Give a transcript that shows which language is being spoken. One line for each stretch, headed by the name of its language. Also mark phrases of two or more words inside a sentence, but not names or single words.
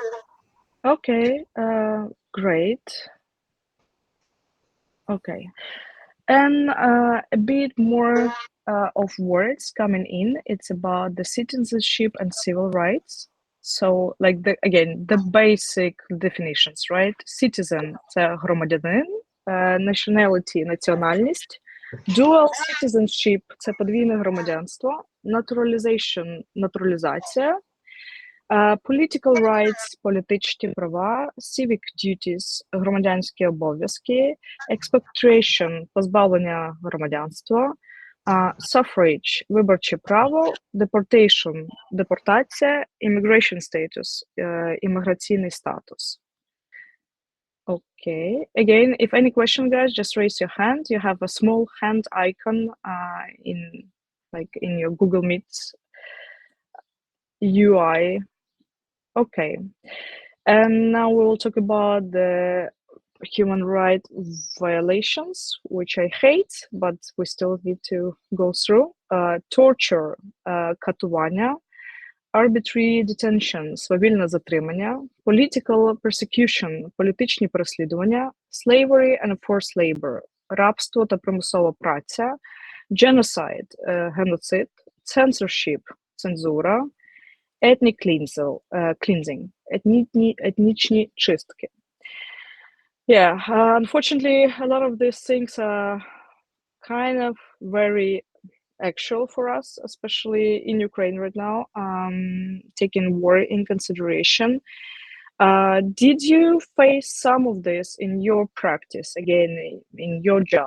English: Okay, great. Okay, and a bit more of words coming in. It's about the citizenship and civil rights. So, like the basic definitions, right? Citizen –
Ukrainian: це громадянин, nationality – національність,
English: dual citizenship
Ukrainian: – це подвійне громадянство,
English: naturalization – натуралізація, political rights –
Ukrainian: політичні права,
English: civic duties
Ukrainian: – громадянські обов'язки, expatriation – позбавлення громадянства, suffrage – виборче право, deportation – депортація,
English: immigration status –
Ukrainian: імміграційний статус.
English: Okay. Again, if any question, guys, just raise your hand. You have a small hand icon in your Google Meet UI. Okay. And now we will talk about the human rights violations, which I hate, but we still need to go through. Torture, катування, arbitrary detention,
Ukrainian: свавільне затримання,
English: political persecution,
Ukrainian: політичні переслідування,
English: slavery and forced labor,
Ukrainian: рабство та примусова праця, genocide, геноцид,
English: censorship, цензура, ethnic cleansing,
Ukrainian: етнічні чистки.
English: Yeah, unfortunately, a lot of these things are kind of very actual for us, especially in Ukraine right now, taking war in consideration. Did you face some of this in your practice, again, in your job?